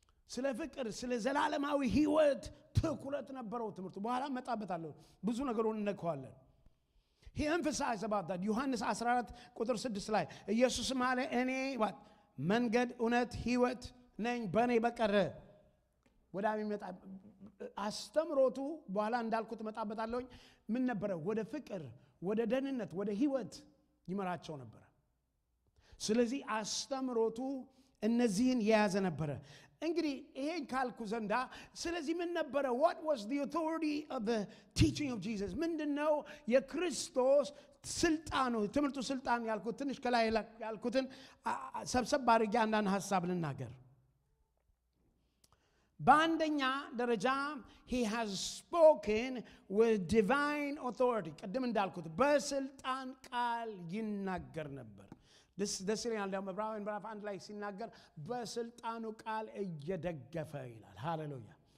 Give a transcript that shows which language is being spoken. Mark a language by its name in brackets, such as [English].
[Amharic] ስለ ፍቅር ስለ ዘላለማዊ ህይወት ትኩረት ነበረው ትምህርቱ። በኋላ መጣበታለሁ፣ ብዙ ነገሩን እንነካዋለን። [English] he emphasized about that። [Amharic] ዮሐንስ 14 ቁጥር 6 ላይ ኢየሱስ ማለ እኔ መንገድ እውነት ህይወት ነኝ፣ በእኔ በቀር ወደ አብ የሚመጣ። አስተምሮቱ በኋላ እንዳልኩት መጣበታለሁ። ምን ነበረ? ወደ ፍቅር፣ ወደ ደህንነት፣ ወደ ህይወት ይመራቸው ነበር። ስለዚህ አስተምሮቱ እነዚህን የያዘ ነበረ። እንግዲህ ይሄን ካልኩ ዘንዳ ስለዚህ ምን ነበረ? [English] what was the authority of the teaching of Jesus? [Amharic] ምንድነው የክርስቶስ ስልጣኑ? ትምህርቱ ስልጣን ያልኩት ትንሽ ከላይ ያልኩትን ሰብሰብ አድርጌ አንዳንድ ሐሳብ ልናገር። በአንደኛ ደረጃ [English] he has spoken with divine authority። [Amharic] ቀደም እንዳልኩት በስልጣን ቃል ይናገር ነበር። ደስ ይለኛል። ደግሞ ዕብራውያን ምዕራፍ 1 ላይ ሲናገር በስልጣኑ ቃል እየደገፈ ይላል። ሃሌሉያ!